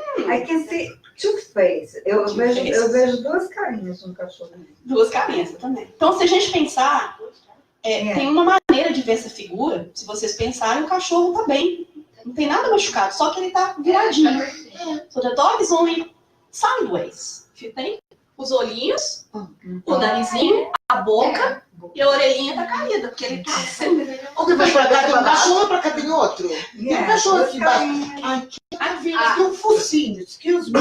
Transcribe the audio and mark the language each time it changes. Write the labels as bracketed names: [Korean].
[English] I can see two faces. [Portuguese] Eu vejo duas carinhas no cachorrinho. Duas carinhas também. Então, se a gente pensar, tem uma maneira de ver essa figura. Se vocês pensarem, o cachorro tá bem. Não tem nada machucado, só que ele tá viradinho. [English] So the dog is only sideways. If you think. [Portuguese] Os olhinhos, o narizinho, a boca e a orelhinha tá caída, porque ele tá sempre... Alguém vai pra cá, tem um cachorro, pra cá tem outro. Tem um cachorro aqui embaixo. Aqui tem um focinho, [English] excuse me.